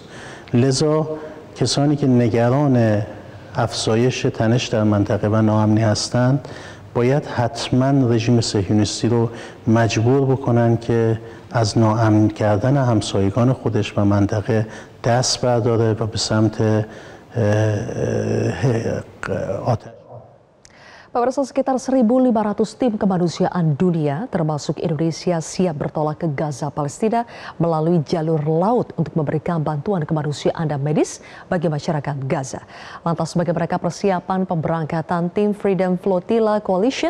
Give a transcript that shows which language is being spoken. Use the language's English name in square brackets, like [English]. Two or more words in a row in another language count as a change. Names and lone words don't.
[Persian] لذا کسانی که نگران افزایش تنش در منطقه و ناامنی هستند باید حتما رژیم صهیونیستی رو مجبور بکنن که از ناامن کردن همسایگان خودش و منطقه دست برداره و به سمت آتش. [Indonesian] Pemirsa, sekitar 1.500 tim kemanusiaan dunia termasuk Indonesia siap bertolak ke Gaza, Palestina melalui jalur laut untuk memberikan bantuan kemanusiaan dan medis bagi masyarakat Gaza. Lantas bagaimana persiapan pemberangkatan tim Freedom Flotilla Coalition?